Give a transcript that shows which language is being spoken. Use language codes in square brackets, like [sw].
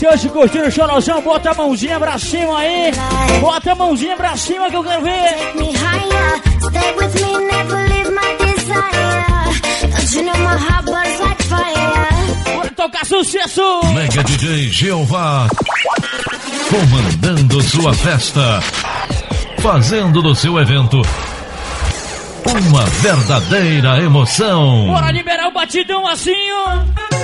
[pt] Curtindo o chorozão, bota a mãozinha pra cima aí. Bota a mãozinha pra cima que eu quero ver. [en] Take me higher, stay with me, never leave my desire. Don't you know my heart burns like fire. [pt] Vou tocar sucesso. Mega DJ Jeová, comandando sua festa, fazendo do seu evento uma verdadeira emoção. Bora liberar o batidão assim, ó.